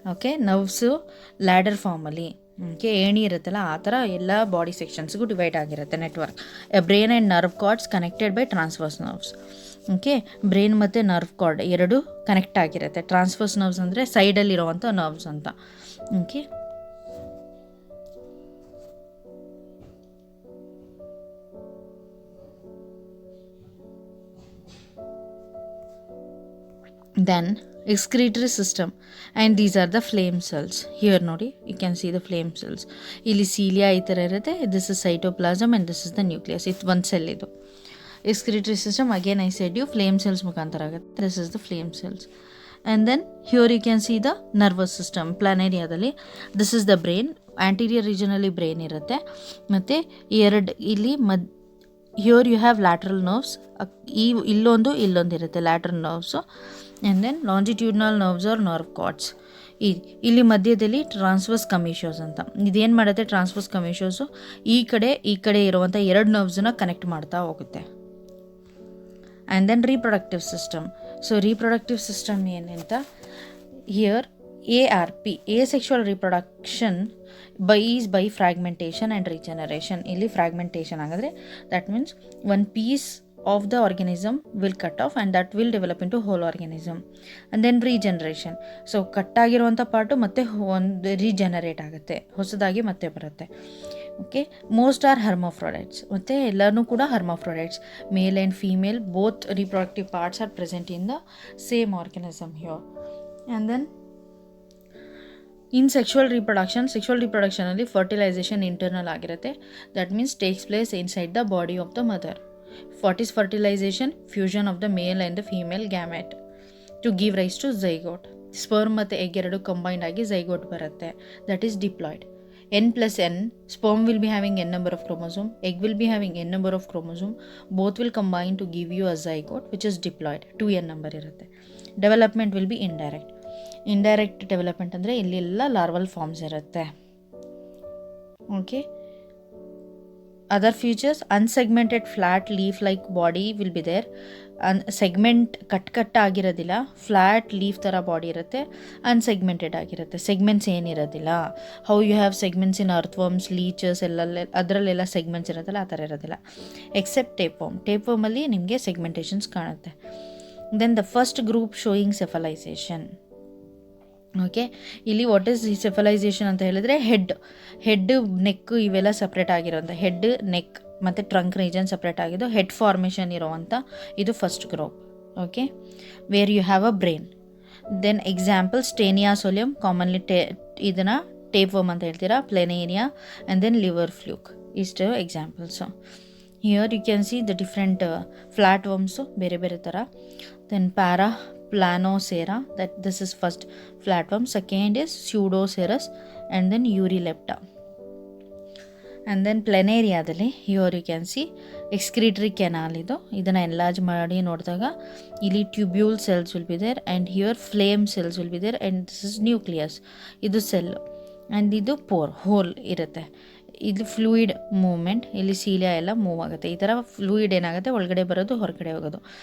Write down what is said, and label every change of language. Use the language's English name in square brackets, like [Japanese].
[Kannada] Okay, nerves ladder ಫಾರ್ಮಲ್ಲಿ, okay, ಏಣಿ ಇರುತ್ತಲ್ಲ ಆ ಥರ ಎಲ್ಲ ಬಾಡಿ ಸೆಕ್ಷನ್ಸ್ಗೂ ಡಿವೈಡ್ ಆಗಿರುತ್ತೆ network. [English] Brain and nerve cords connected by transverse nerves. [Kannada] Okay, brain ಮತ್ತು ನರ್ವ್ ಕಾರ್ಡ್ ಎರಡು ಕನೆಕ್ಟ್ ಆಗಿರುತ್ತೆ. ಟ್ರಾನ್ಸ್ವರ್ಸ್ ನರ್ವ್ಸ್ ಅಂದರೆ ಸೈಡಲ್ಲಿರುವಂಥ ನರ್ವ್ಸ್ ಅಂತ. [English] Okay, then excretory system, and these are the flame cells. Here ನೋಡಿ, you can see the flame cells. [Kannada] ಇಲ್ಲಿ cilia ಈ ಥರ ಇರುತ್ತೆ, [English] this is cytoplasm and this is the nucleus. [Kannada] ಇದು ಒಂದು ಸೆಲ್. [English] ಇದು excretory system, again I said you flame cells [Kannada] ಮುಖಾಂತರ ಆಗುತ್ತೆ. [English] this is the flame cells. And then here you can see the nervous system. ಪ್ಲಾನೇರಿಯಾದಲ್ಲಿ this is the brain, anterior regionally brain [Kannada] ಇರುತ್ತೆ, ಮತ್ತು ಎರಡು ಇಲ್ಲಿ [English] here you have lateral nerves. [Kannada] ಇಲ್ಲೊಂದು ಇರುತ್ತೆ [English] lateral nerves, and then longitudinal nerves or nerve cords. [Kannada] ಇಲ್ಲಿ ಮಧ್ಯದಲ್ಲಿ transverse ಕಮಿಷೋಸ್ ಅಂತ. ಇದೇನು ಮಾಡುತ್ತೆ, ಟ್ರಾನ್ಸ್ವರ್ಸ್ ಕಮಿಷೋಸು ಈ ಕಡೆ ಇರುವಂಥ ಎರಡು ನರ್ವ್ಸನ್ನ ಕನೆಕ್ಟ್ ಮಾಡ್ತಾ ಹೋಗುತ್ತೆ. [English] And then reproductive system. So reproductive system ಏನಂತ, here ARP, asexual reproduction by fragmentation and regeneration. [Kannada] ಇಲ್ಲಿ ಫ್ರಾಗ್ಮೆಂಟೇಷನ್ ಆಗಿದ್ರೆ [English] that means one piece of the organism will cut off and that will develop into whole organism. And then regeneration. [Kannada] So ಕಟ್ಟಾಗಿರುವಂಥ part ಮತ್ತೆ ಒಂದು regenerate ಆಗುತ್ತೆ, ಹೊಸದಾಗಿ ಮತ್ತೆ ಬರುತ್ತೆ. Okay, [English] most are hermaphrodites, [Kannada] ಮತ್ತು ಎಲ್ಲನೂ ಕೂಡ hermaphrodites. [English] Male and female both reproductive parts are present in the same organism here. [Kannada] And then in sexual ರಿಪ್ರೊಡಕ್ಷನಲ್ಲಿ fertilisation internal ಆಗಿರುತ್ತೆ. [English] That means takes place inside the body of the mother. What is fertilisation? Fusion of the male and the female gamete to give rise to zygote. [Kannada] Sperm ಮತ್ತು egg ಎರಡು combined ಆಗಿ zygote ಬರುತ್ತೆ. [English] That is diploid. N+N, sperm will be having n number of chromosome, egg will be having n number of chromosome, both will combine to give you a zygote which is diploid. 2n number ಇರುತ್ತೆ. Development will be indirect development [Kannada] ಅಂದರೆ ಇಲ್ಲೆಲ್ಲ larval forms ಇರುತ್ತೆ. [English] Okay, other features, unsegmented flat leaf like body will be there. [Kannada] Segment cut ಆಗಿರೋದಿಲ್ಲ, flat leaf ಥರ body ಇರುತ್ತೆ, unsegmented ಆಗಿರುತ್ತೆ, segments ಏನಿರೋದಿಲ್ಲ. [English] how you have segments in earthworms, [Kannada] leeches ಅದರಲ್ಲೆಲ್ಲ segments ಇರೋದಿಲ್ಲ, ಆ ಥರ ಇರೋದಿಲ್ಲ. ಎಕ್ಸೆಪ್ಟ್ ಟೇಪ್ವರ್ಮಲ್ಲಿ ನಿಮಗೆ ಸೆಗ್ಮೆಂಟೇಷನ್ಸ್ ಕಾಣುತ್ತೆ. [English] Then the first group showing cephalization. [Kannada] Okay, ಇಲ್ಲಿ [English] what is cephalization [Kannada] ಅಂತ ಹೇಳಿದ್ರೆ ಹೆಡ್ ನೆಕ್ ಇವೆಲ್ಲ ಸಪ್ರೇಟ್ ಆಗಿರೋಂಥ, ಹೆಡ್ ನೆಕ್ ಮತ್ತು ಟ್ರಂಕ್ ರೀಜನ್ ಸಪ್ರೇಟ್ ಆಗಿದ್ದು ಹೆಡ್ ಫಾರ್ಮೇಷನ್ ಇರೋವಂಥ ಇದು first group. [English] Okay, where you have a brain. Then examples, Taenia solium, [Kannada] commonly ಇದನ್ನು ಟೇಪ್ವರ್ಮ್ ಅಂತ ಹೇಳ್ತೀರಾ, [English] Planaria, and then liver fluke. [Kannada] ಇಷ್ಟು examples. [English] here you can see the different flat worms [Kannada] ಬೇರೆ ಬೇರೆ ಥರ. [English] Then Planocera, that this is first flatworm, second is pseudocerus, and then Eurylepta. And then ಪ್ಲೆನೇರಿಯಾದಲ್ಲಿ here you can see excretory canal. [Kannada] ಇದನ್ನು enlarge ಮಾಡಿ ನೋಡಿದಾಗ ಇಲ್ಲಿ [English] tubule cells will be there, and here flame cells will be there, and this is nucleus, [Kannada] ಇದು cell, [English] and [Kannada] ಇದು four hole ಇರುತ್ತೆ. ಇಲ್ಲಿ fluid movement, ಇಲ್ಲಿ cilia ಎಲ್ಲ ಮೂವ್ ಆಗುತ್ತೆ. ಈ ಥರ ಫ್ಲೂಯಿಡ್ ಏನಾಗುತ್ತೆ, ಒಳಗಡೆ ಬರೋದು ಹೊರಗಡೆ ಹೋಗೋದು.